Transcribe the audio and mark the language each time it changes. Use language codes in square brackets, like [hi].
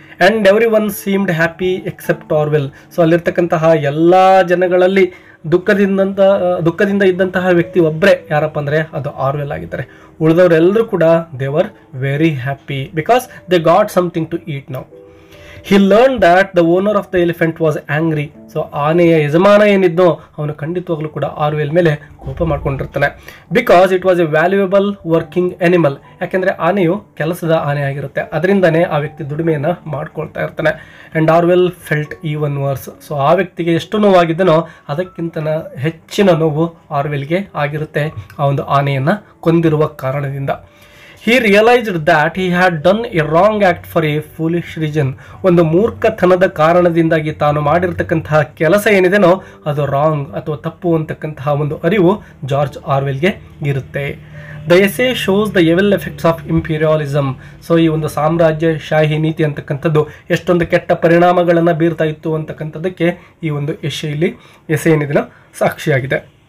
[en] And everyone seemed happy except Orwell. [kn] So ಅಲ್ಲಿರ್ತಕ್ಕಂತಹ ಎಲ್ಲ ಜನಗಳಲ್ಲಿ ದುಃಖದಿಂದ ಇದ್ದಂತಹ ವ್ಯಕ್ತಿ ಒಬ್ಬರೇ ಯಾರಪ್ಪ ಅಂದರೆ ಅದು ಆರ್ವೆಲ್ ಆಗಿದ್ದಾರೆ. ಉಳಿದವರೆಲ್ಲರೂ ಕೂಡ [en] They were very happy because they got something to eat now. He learned that the owner of the elephant was angry. [kn] So ಆನೆಯ ಯಜಮಾನ ಏನಿದ್ನೋ ಅವನು ಖಂಡಿತವಾಗ್ಲೂ ಕೂಡ ಆರ್ವೆಲ್ ಮೇಲೆ ಕೋಪ ಮಾಡ್ಕೊಂಡಿರ್ತಾನೆ. [en] Because it was a valuable working animal. [kn] ಯಾಕೆಂದರೆ ಆನೆಯು ಕೆಲಸದ ಆನೆ ಆಗಿರುತ್ತೆ, ಅದರಿಂದನೇ ಆ ವ್ಯಕ್ತಿ ದುಡಿಮೆಯನ್ನು ಮಾಡ್ಕೊಳ್ತಾ ಇರ್ತಾನೆ. [en] And Orwell felt even worse. [kn] So ಆ ವ್ಯಕ್ತಿಗೆ ಎಷ್ಟು ನೋವಾಗಿದ್ದನೋ ಅದಕ್ಕಿಂತ ಹೆಚ್ಚಿನ ನೋವು ಆರ್ವೆಲ್ಗೆ ಆಗಿರುತ್ತೆ ಆ ಒಂದು ಆನೆಯನ್ನು ಕೊಂದಿರುವ ಕಾರಣದಿಂದ. [en] He realized that he had done a wrong act for a foolish reason. [kn] ಒಂದು ಮೂರ್ಖತನದ ಕಾರಣದಿಂದಾಗಿ ತಾನು ಮಾಡಿರ್ತಕ್ಕಂತಹ ಕೆಲಸ ಏನಿದೆನೋ ಅದು ರಾಂಗ್ ಅಥವಾ ತಪ್ಪು ಅಂತಕ್ಕಂತಹ ಒಂದು ಅರಿವು ಜಾರ್ಜ್ ಆರ್ವೆಲ್ಗೆ ಇರುತ್ತೆ. [en] The essay shows the evil effects of imperialism. [kn] So ಈ ಒಂದು ಸಾಮ್ರಾಜ್ಯಶಾಹಿ ನೀತಿ ಅಂತಕ್ಕಂಥದ್ದು ಎಷ್ಟೊಂದು ಕೆಟ್ಟ ಪರಿಣಾಮಗಳನ್ನು ಬೀರ್ತಾ ಇತ್ತು ಅಂತಕ್ಕಂಥದ್ದಕ್ಕೆ ಈ ಒಂದು ಎಸೆ ಏನಿದೆನೋ ಸಾಕ್ಷಿಯಾಗಿದೆ.